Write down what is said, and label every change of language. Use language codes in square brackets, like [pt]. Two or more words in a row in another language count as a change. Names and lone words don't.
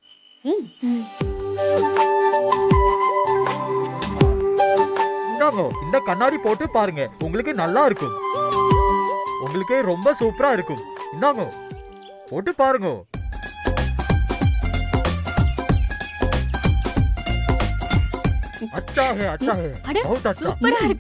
[ta] இந்தாங்க, இந்த கண்ணாடி போட்டு பாருங்க, உங்களுக்கு நல்லா இருக்கும். உங்களுக்கு ரொம்ப சூப்பரா இருக்கும். இந்தாங்க, போட்டு பாருங்க. [hi] अच्छा है, अच्छा है, [ta] அட, [hi] बहुत अच्छा. [ta] சூப்பரா இருக்கு.